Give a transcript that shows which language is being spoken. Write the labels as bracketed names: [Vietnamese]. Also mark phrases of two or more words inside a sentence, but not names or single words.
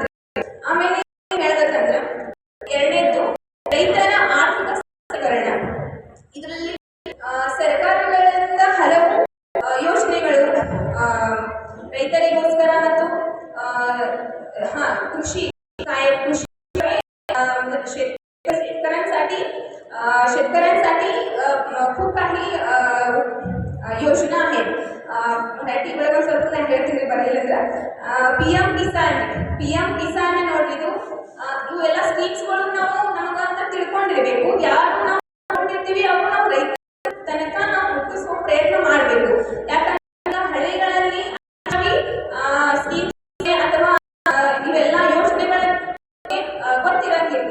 [Kannada] ಆಮೇಲೆ ಹೇಳ್ಬೇಕಂದ್ರೆ ಎರಡನೇದ್ದು ರೈತರ ಆರ್ಥಿಕ ಸಬಲೀಕರಣ. ಇದರಲ್ಲಿ ಸರ್ಕಾರಗಳಿಂದ ಹಲವು ಯೋಜನೆಗಳು ರೈತರಿಗೋಸ್ಕರ ಮತ್ತು ಕೃಷಿ [Marathi] शेतकऱ्यांसाठी खूप काही योजना आहेत. [Kannada] मराठी ಒಳಗೆ ಸ್ವಲ್ಪ ನಾನು ಹೇಳ್ತೀನಿ ಬರಲಿಲ್ಲ. ಪಿ ಎಂ ಕಿಸಾನ್ ನೋಡ್ರಿ, ಇವೆಲ್ಲ ಸ್ಕೀಮ್ಸ್ಗಳು ನಾವು ನಮಗಂತ ತಿಳ್ಕೊಂಡಿರ್ಬೇಕು. ಯಾರು ನಾವು ನೋಡಿರ್ತೀವಿ ಅವ್ರು ನಾವು ರೈತ ತನಕ ನಾವು ಮುಟ್ಟಿಸುವ ಪ್ರಯತ್ನ ಮಾಡಬೇಕು. ಯಾಕಂದ್ರೆ ಹಳ್ಳಿಗಳಲ್ಲಿ ಸ್ಕೀಮ್ಸ್ ಅಥವಾ ಇವೆಲ್ಲ ಯೋಜನೆಗಳ ಗೊತ್ತಿರಂಗಿಲ್ಲ.